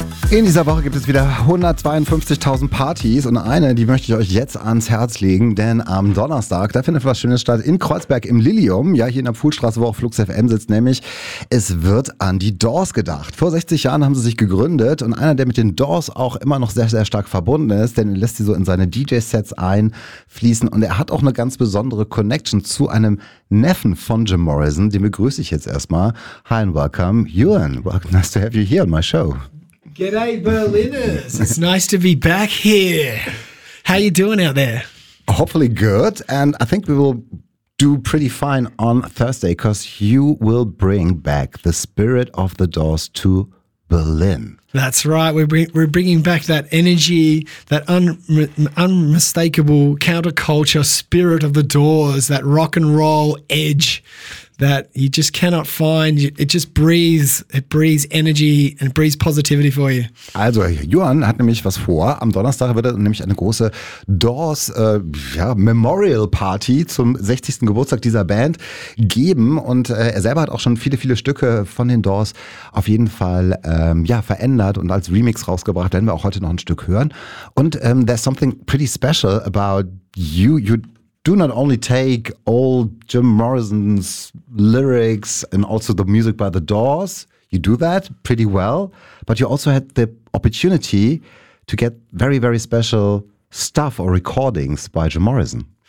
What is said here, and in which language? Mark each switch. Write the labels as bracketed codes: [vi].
[de] In dieser Woche gibt es wieder 152.000 Partys und eine, die möchte ich euch jetzt ans Herz legen, denn am Donnerstag, da findet was Schönes statt in Kreuzberg im Lilium, ja hier in der Pfuhlstraße, wo auch Flux FM sitzt, nämlich es wird an die Doors gedacht. Vor 60 Jahren haben sie sich gegründet und einer, der mit den Doors auch immer noch sehr, sehr stark verbunden ist, denn er lässt sie so in seine DJ-Sets einfließen und er hat auch eine ganz besondere Connection zu einem Neffen von Jim Morrison, den begrüße ich jetzt erstmal. [en] Hi and welcome, Ewan, nice to have you here on my show. G'day, Berliners. It's nice to be back here. How you doing out there? Hopefully good. And I think we will do pretty fine on Thursday because you will bring back the spirit of the Doors to Berlin. That's right. We're bringing back that energy, that unmistakable counterculture spirit of the Doors, that rock and roll edge that you just cannot find. It just breathes. It breathes energy and breathes positivity for you. [de] Also, Johan hat nämlich was vor. Am Donnerstag wird er nämlich eine große Doors Memorial Party zum 60. Geburtstag dieser Band geben. Und er selber hat auch schon viele, viele Stücke von den Doors auf jeden Fall verändert und als Remix rausgebracht. Werden wir auch heute noch ein Stück hören. [en] Und there's something pretty special about you. You do not only take old Jim Morrison's lyrics and also the music by the Doors, you do that pretty well, but you also had the opportunity to get very, very special stuff or recordings by Jim Morrison.